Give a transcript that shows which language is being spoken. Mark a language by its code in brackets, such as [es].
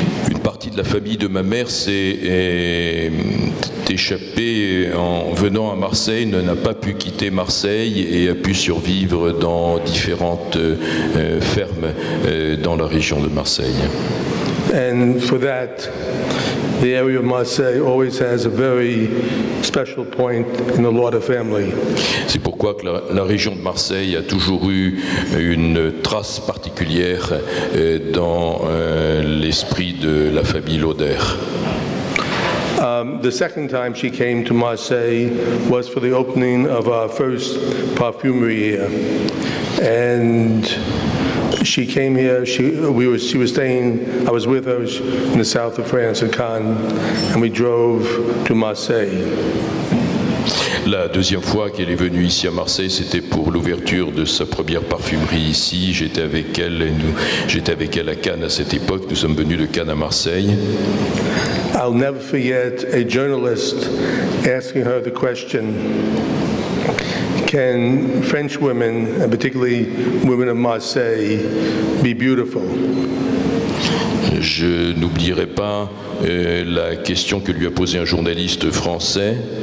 [fr] Une partie de la famille de ma mère s'est échappée en venant à Marseille, n'a pas pu quitter Marseille et a pu survivre dans différentes fermes dans la région de Marseille. [en] And for that, the area of Marseille always has a very special point in the Lauder family. [fr] C'est pourquoi que la région de Marseille a toujours eu une trace particulière dans l'esprit de la famille Lauder. [en] The second time she came to Marseille was for the opening of our first perfumery here. And she came here, she was staying, I was with her in the south of France at Cannes, and we drove to Marseille. [fr] La deuxième fois qu'elle est venue ici à Marseille, c'était pour l'ouverture de sa première parfumerie ici. J'étais avec elle à Cannes à cette époque. Nous sommes venus de Cannes à Marseille. [en] I'll never forget a journalist asking her the question, can French women, and particularly women of Marseille, be beautiful? [fr] Je n'oublierai pas la question que lui a posée un journaliste français.